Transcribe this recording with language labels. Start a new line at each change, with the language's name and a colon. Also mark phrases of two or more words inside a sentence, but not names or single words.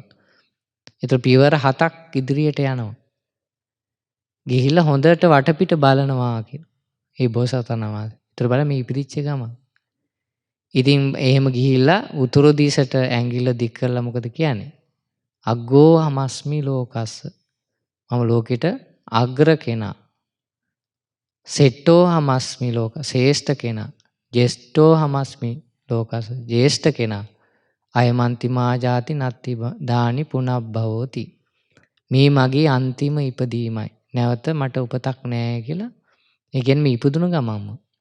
Sinhala: ඒතර පියවර 7ක් ඉදිරියට යනවා. ගිහිල්ලා හොඳට වටපිට බලනවා කියන. ඒ බෝසතාණන් වහන්සේ. ඒතර බලන්න මේ ඉපදිච්ච ගම. ඉතින් එහෙම ගිහිල්ලා උතුරු දිශට ඇඟිල්ල දික් කරලා මොකද කියන්නේ?
Pali: අග්ගෝ හමස්මි ලෝකස්ස.
Sinhala: මම ලෝකෙට අග්‍ර කෙනා.
Pali: සෙට්ටෝ හමස්මි
Sinhala: ලෝක ශ්‍රේෂ්ඨ කෙනා.
Pali: ජෙස්ටෝ හමස්මි ලෝකස්ස
Sinhala: ජේෂ්ඨ කෙනා.
Pali: අයමන්ති මා ජාති නත්ති දානි පුනබ්බවෝති.
Sinhala: මේ මගේ අන්තිම ඉපදීමයි. නැවත මට උපතක් නැහැ කියලා. ඒ කියන්නේ මේ ඉපදුණු ගමන්ම.